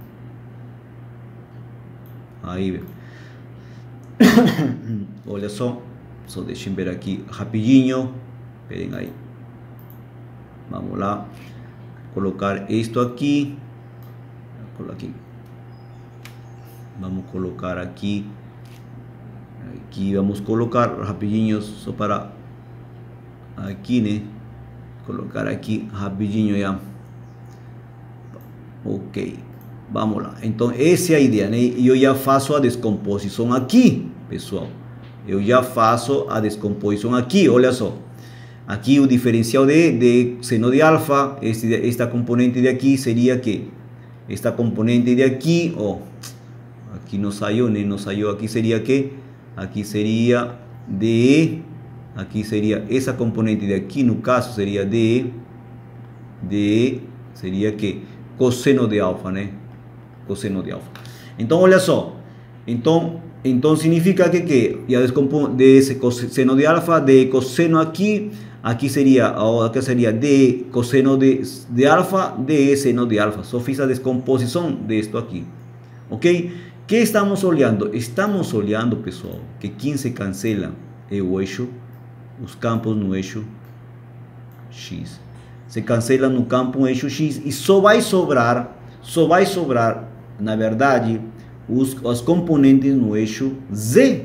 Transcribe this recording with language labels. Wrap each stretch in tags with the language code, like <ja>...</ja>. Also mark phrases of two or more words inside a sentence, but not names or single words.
<pt>Aí, olha só deixem ver aqui rapidinho, esperem aí, vamos lá, colocar isto aqui, vamos colocar aqui, vamos colocar rapidinho, só para aqui, né, colocar aqui rapidinho já, ok. Vamos lá, então essa é a ideia, né? Eu já faço a descomposição aqui, pessoal. Eu já faço a descomposição aqui, olha só.</pt> <es>Aquí el diferencial de seno de alfa, esta componente de aquí sería que esta componente de aquí, aquí no salió, aquí sería que, aquí sería de, aquí sería esa componente de aquí,</es> <pt>no caso</pt> <es>sería sería que coseno de alfa, ¿no? Coseno de alfa. Entonces,</es> <pt>olha só,</pt> <es>entonces significa que ya de ese coseno de alfa, de coseno aquí sería de coseno de alfa, de seno de alfa.</es> <pt>Só fiz a descomposição de esto aqui, ok? Que estamos olhando? Estamos olhando, pessoal, que 15 cancela o eixo, os campos no eixo X. Se cancela no campo eixo X e só vai sobrar, na verdade, os componentes no eixo Z.</pt>